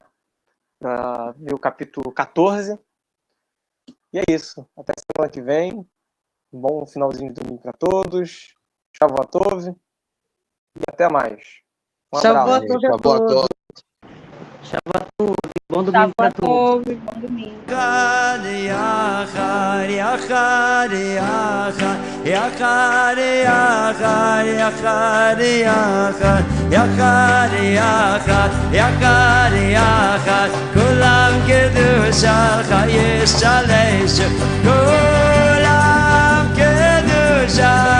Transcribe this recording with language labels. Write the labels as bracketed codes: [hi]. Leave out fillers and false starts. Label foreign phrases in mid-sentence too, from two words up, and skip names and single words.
[pt] Pra ver o capítulo 14. E é isso. Até semana que vem. Um bom finalzinho de domingo para todos. Shavuot e até mais. Um abraço. Shavuot. Shavuot. Bom domingo para todos. Bom domingo. [he] יחד, יחד, יחד, יחד, יחד, יחד, יחד, יחד, יחד, יחד, יחד, כולם קדושה, חייש שלש, כולם קדושה.